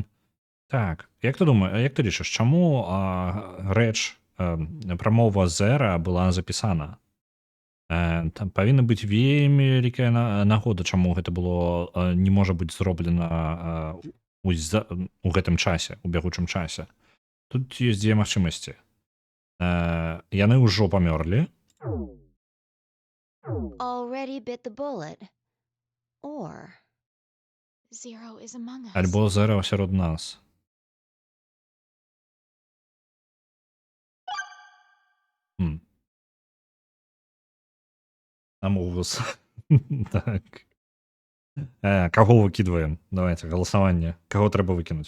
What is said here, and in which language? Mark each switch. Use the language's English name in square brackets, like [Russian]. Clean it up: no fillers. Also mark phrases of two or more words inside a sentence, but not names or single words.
[Belarusian] Так, як ты думаешь, як ты лічыш, чаму рэч, прамова Зера была запісана? Там павінна быць вельмі вялікая нагода, чаму гэта было не можа быць зроблена у гэтым часе, у бягучым часе. Тут ёсць дзве магчымасці. Яны ўжо памёрлі. [English] Already bit the bullet. Or Zero is among us. [Belarusian] Альбо Зера сярод нас. Амогус. Так. Каго выкідваем? Давайте, галасаванне. Каго трэба выкінуць?